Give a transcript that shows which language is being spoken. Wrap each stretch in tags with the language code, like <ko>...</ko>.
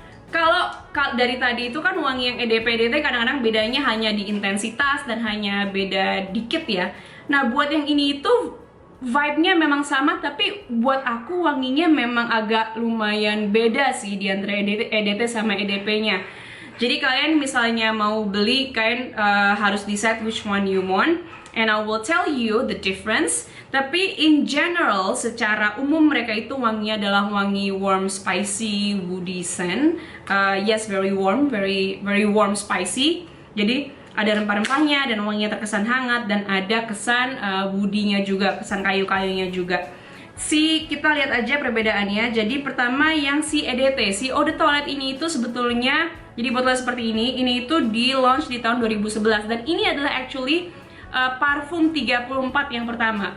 <id>Kalau dari tadi itu kan wangi yang EDP kadang-kadang bedanya hanya di intensitas dan hanya beda dikit ya. Nah buat yang ini itu vibe-nya memang sama, tapi buat aku wanginya memang agak lumayan beda sih di antara EDT sama EDP-nya. Jadi kalian misalnya mau beli, kalian harus</id> <en>decide which one you want, and I will tell you the difference.</en> <id>Tapi</id> <en>in general,</en> <id>secara umum mereka itu wanginya adalah wangi</id> <en>warm, spicy, woody scent. Yes, very warm, very warm, spicy.</en> <id>Jadi ada rempah-rempahnya dan wanginya terkesan hangat, dan ada kesan woody-nya juga, kesan kayu-kayunya juga. Kita lihat aja perbedaannya. Jadi pertama yang si EDT, si Eau de Toilette ini itu sebetulnya jadi botol seperti ini itu di launch di tahun 2011, dan ini adalah actually parfum 34 yang pertama.</id>